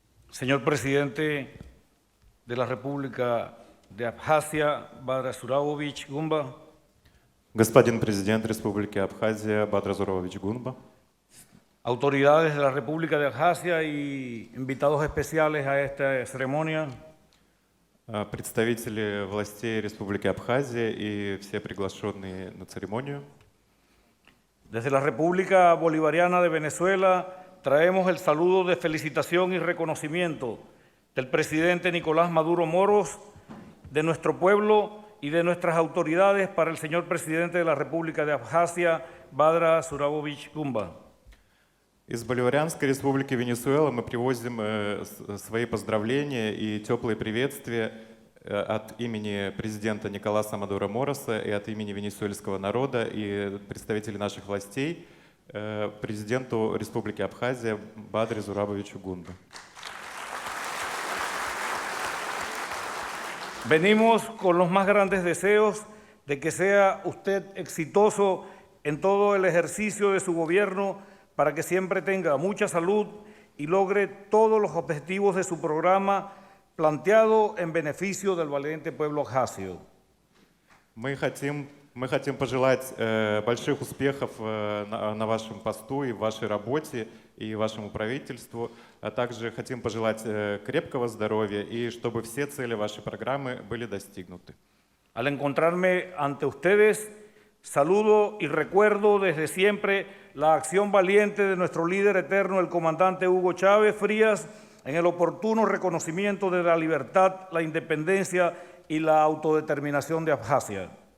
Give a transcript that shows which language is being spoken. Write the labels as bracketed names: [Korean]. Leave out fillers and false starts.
[Spanish] Señor presidente de la República de Abjasia, Badr Zurabovich Gumba, [Russian] Господин президент Республики Абхазия Бадр Зурович Гунба, [Spanish] autoridades de la República de Abjasia y invitados especiales a esta ceremonia, [Russian] представители властей Республики Абхазия и все приглашенные на церемонию. [Spanish] desde la República Bolivariana de Venezuela traemos el saludo de felicitación y reconocimiento del presidente Nicolás Maduro Moros, de nuestro pueblo y de nuestras autoridades para el señor presidente de la República de Abjasia, Badr Zurabovich Gumba. [Russian] Из Боливарианской республики Венесуэла мы привозим свои поздравления и теплые приветствия от имени президента Николаса Мадуро Мороса и от имени венесуэльского народа и представителей наших властей президенту Республики Абхазия Бадре Зурабовичу Гунбе. [Spanish] Venimos con los más grandes deseos de que sea usted exitoso en todo el ejercicio de su gobierno para que siempre tenga mucha salud y logre todos los objetivos de su programa planteado en beneficio del valiente pueblo abjasio. [Russian] Мы хотим пожелать больших успехов на вашем посту и в вашей работе и вашему правительству, а также хотим пожелать крепкого здоровья и чтобы все цели вашей программы были достигнуты. [Spanish] Al encontrarme ante ustedes, saludo y recuerdo desde siempre la acción valiente de nuestro líder eterno, el comandante Hugo Chávez Frías, en el oportuno reconocimiento de la libertad, la independencia y la autodeterminación de Abjasia.